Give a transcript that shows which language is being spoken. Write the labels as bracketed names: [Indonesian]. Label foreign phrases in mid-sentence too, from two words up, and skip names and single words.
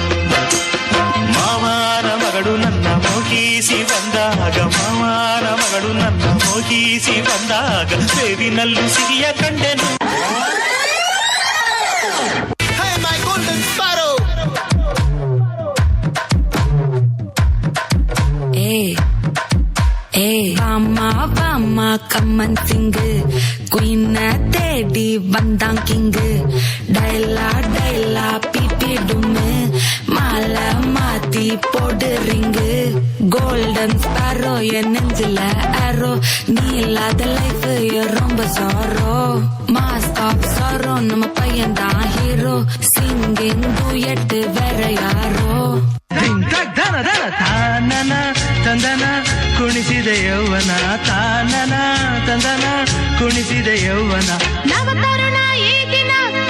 [Kannada] ಮಾವನ ಮಗಳು ನನ್ನ ಮೋಹಿಸಿ ಬಂದಾಗ, ಮಾವನ ಮಗಳು ನನ್ನ ಮೋಹಿಸಿ ಬಂದಾಗ ಬೇವಿನಲ್ಲೂ ಸಿಹಿಯ ಕಂಡೆನು. [Tamil] வாமா வாமா [English] come on sing [Tamil] குயின தேடி வந்தான் கிங்கு. டைலா டைலா பிபி டும்மு மாலை மாத்தி போடு ரிங்கு. [English] golden sparrow [Tamil] என் நெஞ்சில ஆரோ, நீ இல்லாத லைஃப் ரொம்ப சாரோ. [English] mask off sorrow [Tamil] நம்ம பையன் தான் ஹீரோ. [English] singing duet [Tamil] வேற யாரோ. [Kannada] ತಾನನ ತಂದನ ಕುಣಿಸಿದೆ ಯೌವನ, ತಾನನ ತಂದನ ಕುಣಿಸಿದೆ ಯೌವನ. ನವ ತರುಣ ಈ ದಿನ